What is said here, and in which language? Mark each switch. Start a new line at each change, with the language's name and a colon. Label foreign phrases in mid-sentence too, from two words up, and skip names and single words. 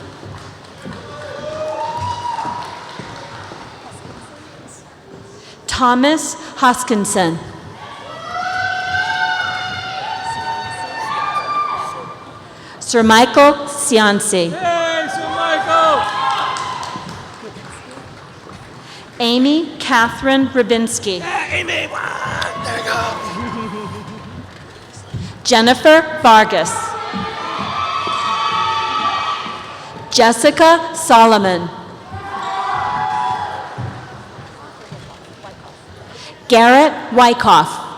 English: Thomas Hoskinson. Sir Michael Cianci. Hey, Sir Michael! Amy Catherine Rubinski. Amy, there we go. Jennifer Vargas. Jessica Solomon. Garrett Wyckoff.